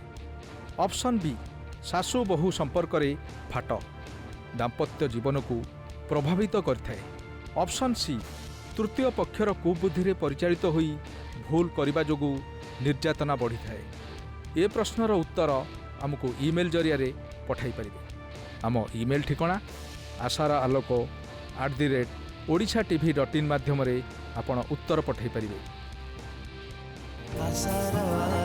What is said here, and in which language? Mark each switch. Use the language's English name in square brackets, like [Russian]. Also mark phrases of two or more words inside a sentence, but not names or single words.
[English] option B, [Odia] ଶାଶୁ ବୋହୂ ସମ୍ପର୍କରେ ଫାଟ ଦାମ୍ପତ୍ୟ ଜୀବନକୁ ପ୍ରଭାବିତ କରିଥାଏ। [English] option C, [Odia] ତୃତୀୟ ପକ୍ଷର କୁବୁଦ୍ଧିରେ ପରିଚାଳିତ ହୋଇ ଭୁଲ କରିବା ଯୋଗୁଁ ନିର୍ଯାତନା ବଢ଼ିଥାଏ। ଏ ପ୍ରଶ୍ନର ଉତ୍ତର ଆମକୁ ଇମେଲ୍ ଜରିଆରେ ପଠାଇ ପାରିବେ। ଆମ ଇମେଲ୍ ଠିକଣା asaraaloko@odishatv.in ମାଧ୍ୟମରେ ଆପଣ ଉତ୍ତର ପଠାଇ ପାରିବେ।